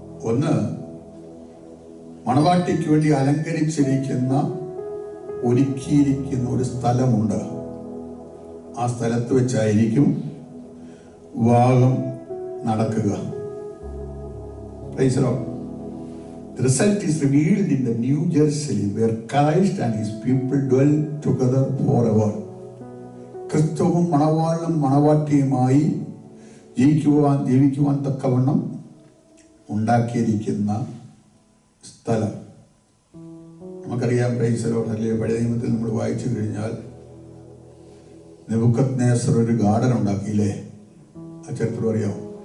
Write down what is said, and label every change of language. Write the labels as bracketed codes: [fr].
[ml] ഒന്ന്, മണവാട്ടിക്ക് വേണ്ടി അലങ്കരിച്ചിരിക്കുന്ന ഒരുക്കിയിരിക്കുന്ന ഒരു സ്ഥലമുണ്ട്. ആ സ്ഥലത്ത് വെച്ചായിരിക്കും വിവാഹം നടക്കുക. [en] Praise the lord. The result is revealed in the New Jerusalem where Christ and his people dwell together forever. [ml] ക്രിസ്തുവും മണവാളനും മണവാട്ടിയുമായി ജീവിക്കുവാൻ തക്കവണ്ണം ഉണ്ടാക്കിയിരിക്കുന്ന സ്ഥലം നമുക്കറിയാം. [en] Praise the lord. [ml] അല്ലെങ്കിൽ പഴയ നിയമത്തിൽ നമ്മൾ വായിച്ചു കഴിഞ്ഞാൽ നെബൂഖദ്നേസർ ഒരു ഗാർഡൻ ഉണ്ടാക്കിയില്ലേ? ആ ചരിത്രം അറിയാമോ?